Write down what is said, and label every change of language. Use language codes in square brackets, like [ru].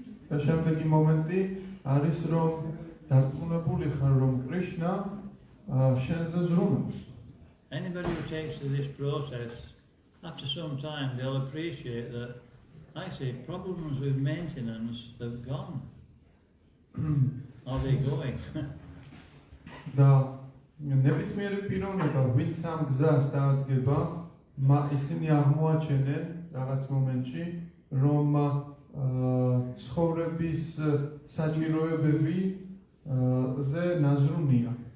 [ka] და შემდეგი მომენტი არის რომ დარწმუნებული ხარ რომ კრიშნა შენზე ზრუნავს. [en] Anybody who takes to this process, after some time they'll appreciate that actually problems with maintenance have gone. Are they going? [ka] და ნებისმიერი პიროვნება ვინც ამ გზას დაადგება, ისინი აღმოაჩენენ რაღაც მომენტში რომ ცხოვრების საჭიროებები ზე ნაზრუნია.